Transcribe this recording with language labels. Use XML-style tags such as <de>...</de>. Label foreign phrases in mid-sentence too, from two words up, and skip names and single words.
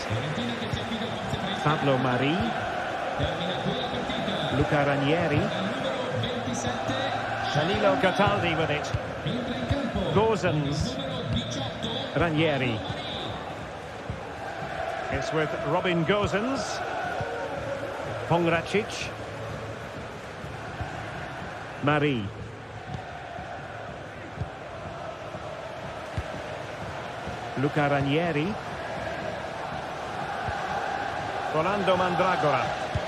<en>Pablo Mari. Luca Ranieri. Danilo Cataldi with it. Gozens. Ranieri. It's with Robin Gozens. Pongracic. Mari. Luca Ranieri. Rolando Mandragora.</en>